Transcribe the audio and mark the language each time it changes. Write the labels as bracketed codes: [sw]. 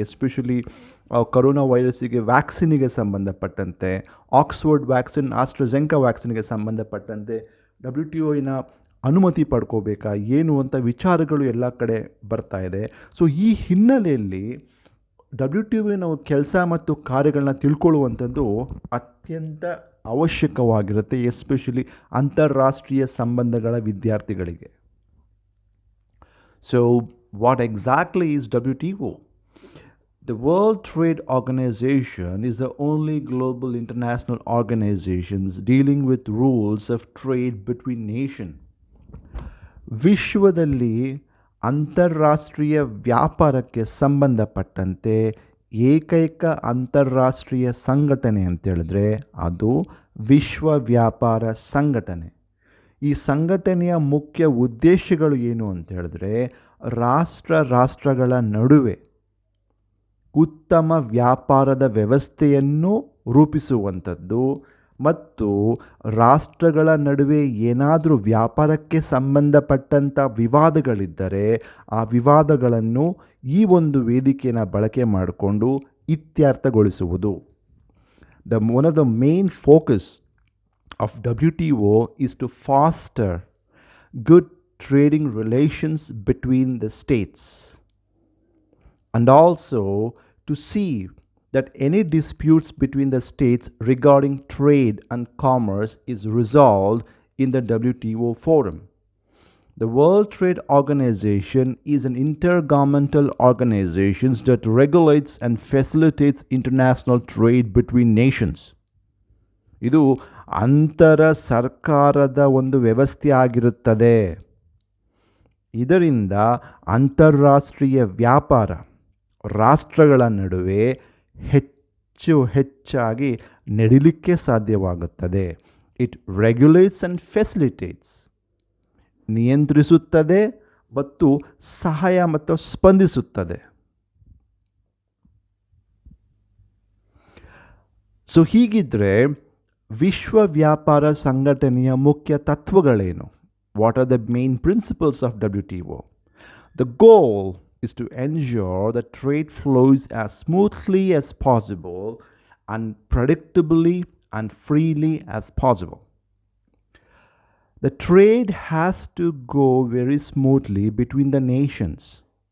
[kn] Especially corona ವೈರಸ್ಸಿಗೆ ವ್ಯಾಕ್ಸಿನಿಗೆ ಸಂಬಂಧಪಟ್ಟಂತೆ, Oxford vaccine, ಆಸ್ಟ್ರಾಜೆನ್ಕಾ ವ್ಯಾಕ್ಸಿನ್ಗೆ ಸಂಬಂಧಪಟ್ಟಂತೆ WTOನ ಅನುಮತಿ ಪಡ್ಕೋಬೇಕಾ ಏನು ಅಂತ ವಿಚಾರಗಳು ಎಲ್ಲ ಕಡೆ ಬರ್ತಾ ಇದೆ. ಸೊ ಈ ಹಿನ್ನೆಲೆಯಲ್ಲಿ WTO ಕೆಲಸ ಮತ್ತು ಕಾರ್ಯಗಳನ್ನ ತಿಳ್ಕೊಳ್ಳುವಂಥದ್ದು ಅತ್ಯಂತ ಅವಶ್ಯಕವಾಗಿರುತ್ತೆ, ಎಸ್ಪೆಷಲಿ ಅಂತಾರಾಷ್ಟ್ರೀಯ ಸಂಬಂಧಗಳ ವಿದ್ಯಾರ್ಥಿಗಳಿಗೆ. [en] So, what exactly is WTO? The World Trade Organization is the only global international organization dealing with rules of trade between nations. [kn] ವಿಶ್ವದಲ್ಲಿ ಅಂತಾರಾಷ್ಟ್ರೀಯ ವ್ಯಾಪಾರಕ್ಕೆ ಸಂಬಂಧಪಟ್ಟಂತೆ ಏಕೈಕ ಅಂತಾರಾಷ್ಟ್ರೀಯ ಸಂಘಟನೆ ಅಂತೇಳಿದ್ರೆ ಅದು ವಿಶ್ವ ವ್ಯಾಪಾರ ಸಂಘಟನೆ. ಈ ಸಂಘಟನೆಯ ಮುಖ್ಯ ಉದ್ದೇಶಗಳು ಏನು ಅಂತ ಹೇಳಿದ್ರೆ, ರಾಷ್ಟ್ರಗಳ ನಡುವೆ ಉತ್ತಮ ವ್ಯಾಪಾರದ ವ್ಯವಸ್ಥೆಯನ್ನು ರೂಪಿಸುವಂಥದ್ದು ಮತ್ತು ರಾಷ್ಟ್ರಗಳ ನಡುವೆ ಏನಾದರೂ ವ್ಯಾಪಾರಕ್ಕೆ ಸಂಬಂಧಪಟ್ಟಂಥ ವಿವಾದಗಳಿದ್ದರೆ ಆ ವಿವಾದಗಳನ್ನು ಈ ಒಂದು ವೇದಿಕೆಯನ್ನು ಬಳಕೆ ಮಾಡಿಕೊಂಡು ಇತ್ಯರ್ಥಗೊಳಿಸುವುದು. [en] One of the main focus of WTO is to foster good trading relations between the states and also to see that any disputes between the states regarding trade and commerce is resolved in the WTO forum. The World Trade Organization is an intergovernmental organization that regulates and facilitates international trade between nations. [kn] ಇದು ಅಂತರ ಸರ್ಕಾರದ ಒಂದು ವ್ಯವಸ್ಥೆ ಆಗಿರುತ್ತದೆ. ಇದರಿಂದ ಅಂತಾರಾಷ್ಟ್ರೀಯ ವ್ಯಾಪಾರ ರಾಷ್ಟ್ರಗಳ ನಡುವೆ ಹೆಚ್ಚಾಗಿ ನಡೀಲಿಕ್ಕೆ ಸಾಧ್ಯವಾಗುತ್ತದೆ. [en] it regulates and facilitates, [kn] ನಿಯಂತ್ರಿಸುತ್ತದೆ ಮತ್ತು ಸಹಾಯ ಮತ್ತು ಸ್ಪಂದಿಸುತ್ತದೆ. ಸೊ ಹೀಗಿದ್ರೆ ವಿಶ್ವ ವ್ಯಾಪಾರ ಸಂಘಟನೆಯ ಮುಖ್ಯ ತತ್ವಗಳೇನು? [en] What are the main principles of WTO? The goal is to ensure that trade flows as smoothly as possible and predictably and freely as possible. The trade has to go very smoothly between the nations.